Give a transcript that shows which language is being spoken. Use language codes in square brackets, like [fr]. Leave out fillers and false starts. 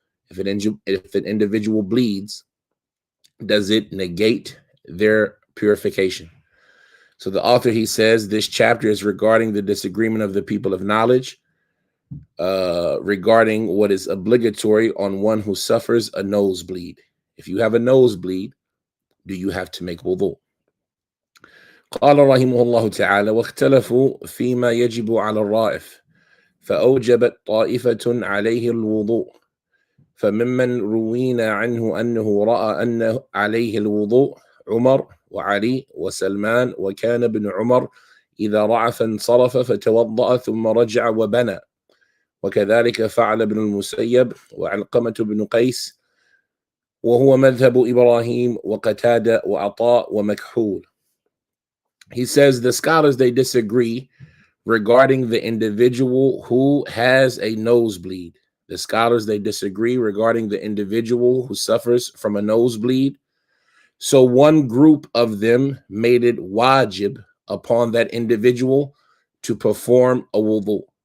[en] If an individual bleeds, does it negate their purification? So the author, he says, this chapter is regarding the disagreement of the people of knowledge regarding what is obligatory on one who suffers a nosebleed. If you have a nosebleed, do you have to make wudu? [ar] قال رحمه الله تعالى واختلفوا فيما يجب على الرائف فأوجبت طائفة عليه الوضوء فممن روينا عنه أنه رأى أن عليه الوضوء عمر وعلي وسلمان وكان ابن عمر إذا رعف انصرف فتوضأ ثم رجع وبنى وكذلك فعل ابن المسيب وعلقمة بن قيس وهو مذهب إبراهيم وقتادة وعطاء ومكحول. [en] He says the scholars, they disagree regarding the individual who has a nosebleed. The scholars, they disagree regarding the individual who suffers from a nosebleed. So one group of them made it wajib upon that individual to perform a wudu.